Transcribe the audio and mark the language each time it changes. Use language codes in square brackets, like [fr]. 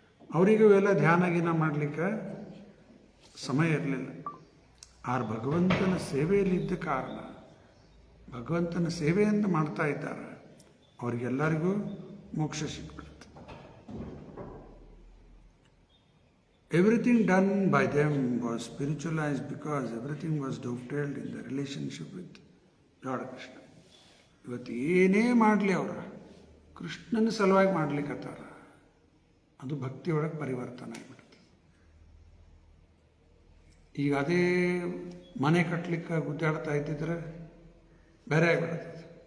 [kn] ಅವರಿಗೂ ಎಲ್ಲ ಧ್ಯಾನ ಗೀನ ಮಾಡಲಿಕ್ಕೆ ಸಮಯ ಇರಲಿಲ್ಲ. ಆರು ಭಗವಂತನ ಸೇವೆಯಲ್ಲಿದ್ದ ಕಾರಣ, ಭಗವಂತನ ಸೇವೆಯಿಂದ ಮಾಡ್ತಾ ಇದ್ದಾರೆ, ಅವರಿಗೆಲ್ಲರಿಗೂ ಮೋಕ್ಷ ಸಿಕ್ಬಿಡುತ್ತೆ. [en] Everything done by them was spiritualized because everything was dovetailed in the relationship with Lord Krishna. [kn] ಇವತ್ತು ಏನೇ ಮಾಡಲಿ ಅವರು ಕೃಷ್ಣನ ಸಲುವಾಗಿ ಮಾಡ್ಲಿಕ್ಕತ್ತಾರ, ಅದು ಭಕ್ತಿಯೊಳಗೆ ಪರಿವರ್ತನೆ ಆಗಿಬಿಡುತ್ತೆ. ಈಗ ಅದೇ ಮನೆ ಕಟ್ಟಲಿಕ್ಕೆ ಗುದ್ದಾಡ್ತಾ ಇದ್ದಿದ್ರೆ ಬೇರೆ ಆಗಿಬಿಡುತ್ತದೆ.